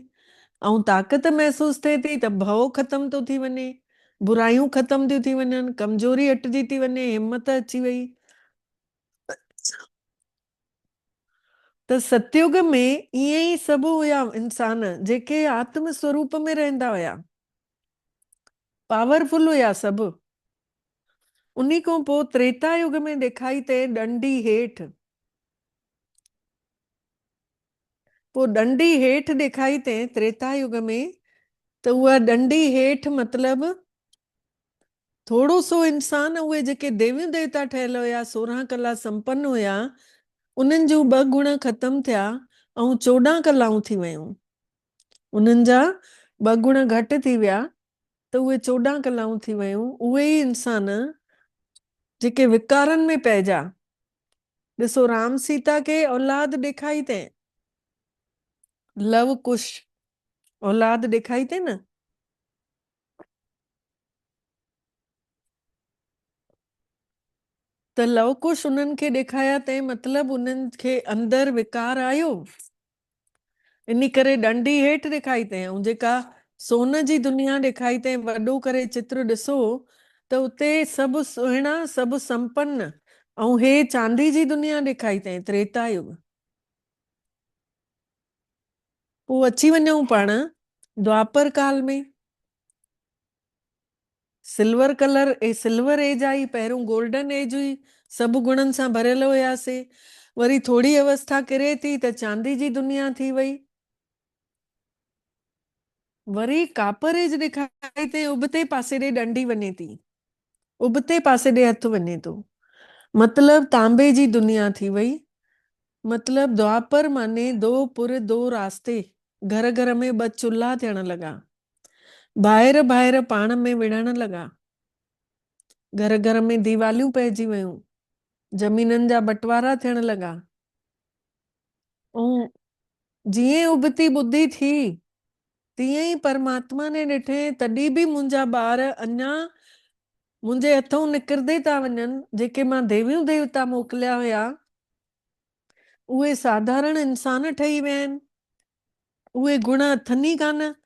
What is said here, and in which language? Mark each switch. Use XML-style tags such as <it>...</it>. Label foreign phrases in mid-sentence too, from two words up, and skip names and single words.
<sd>ऐं ताक़त महसूस थिए थी त भउ ख़तम थो थी वञे, बुराइयूं ख़तम थियूं थी वञनि, कमज़ोरी हटिजी थी वञे, हिमत अची वई। त सतयुग में ईअं ई सभु हुया इंसान जेके आत्म स्वरूप में रहंदा हुया, पावरफुल हुया सभु। उन्ही खां पोइ त्रेता युग में ॾेखाई ते डंडी हेठि, पोइ डंडी हेठि ॾेखाई ते त्रेता युग में त उहा डंडी हेठि मतिलबु थोरो सो इंसान उहे जेके देवियूं देवता ठहियल हुया 16 कला संपन्न हुया उन्हनि जूं 2 गुण ख़तम थिया ऐं 14 कलाऊं थी वियूं। उन्हनि जा 2 गुण घटि थी विया त उहे 14 कलाऊं थी वियूं। उहे ई इंसान जेके विकारनि में पइजा, ॾिसो राम सीता खे औलाद ॾेखाई ते, लव कुश औलाद ॾेखाई ते न, त लव कुश उन्हनि खे ॾेखाया ते मतिलबु उन्हनि खे अंदरि विकार आयो, इन करे डंडी हेठि ॾेखाई ते। ऐं जेका सोन जी दुनिया ॾेखाई ते वॾो करे चित्र ॾिसो त उते सभु सुहिणा सभु संपन्न, ऐं हे चांदी जी दुनिया ॾेखाई ते त्रेता युग। पोइ अची वञूं पाण द्वापर काल में,</sd> <en>silver color silver age</en> <sd>आई, पहिरियों</sd> <en>golden age</en> <sd>हुई, सभु गुणनि सां भरियल हुयासीं। वरी थोरी अवस्था किरे थी त चांदी जी दुनिया थी वई। वरी कापरेज ॾेखारी ते उबते पासे ॾे डंडी वञे थी, उबते पासे ॾे हथ वञे थो, मतलब तांबे जी दुनिया थी वई। मतलब द्वापर माने</sd> <hi>दो पुर दो रास्ते,</hi> <sd>घर घर में ॿ चुल्हा थियण लॻा, ॿाहिरि ॿाहिरि पाण में विढ़ण लॻा, घर घर में दीवालियूं पइजी वयूं, ज़मीननि जा बंटवारा थियण लॻा। ऐं जीअं उबती ॿुधी थी तीअं ई परमात्मा ने ॾिठे तॾहिं बि मुंहिंजा ॿार अञा मुंहिंजे हथों निकिरंदे था वञनि, जेके मां देवियूं देवता मोकिलिया हुया उहे साधारण इंसान ठही विया आहिनि, उहे गुण अथनि ई कान।</sd>